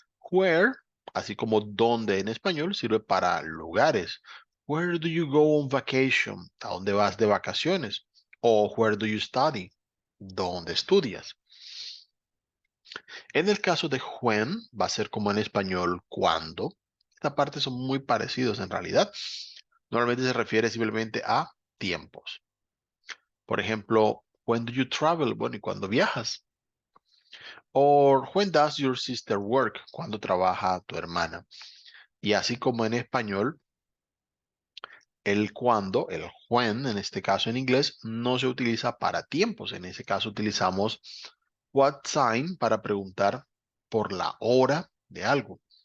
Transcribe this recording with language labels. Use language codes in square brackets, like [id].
[es] Where, así como dónde en español, sirve para lugares. [en] Where do you go on vacation? [es] ¿A dónde vas de vacaciones? O [en] where do you study? [es] ¿Dónde estudias? En el caso de when, va a ser como en español, cuándo. Esta parte son muy parecidos en realidad. Normalmente se refiere simplemente a tiempos. Por ejemplo, [en] when do you travel? [es] Bueno, ¿y cuándo viajas? [en] Or when does your sister work? [es] ¿Cuándo trabaja tu hermana? Y así como en español, el cuándo, el when, en este caso en inglés, no se utiliza para tiempos. En ese caso utilizamos what time para preguntar por la hora de algo.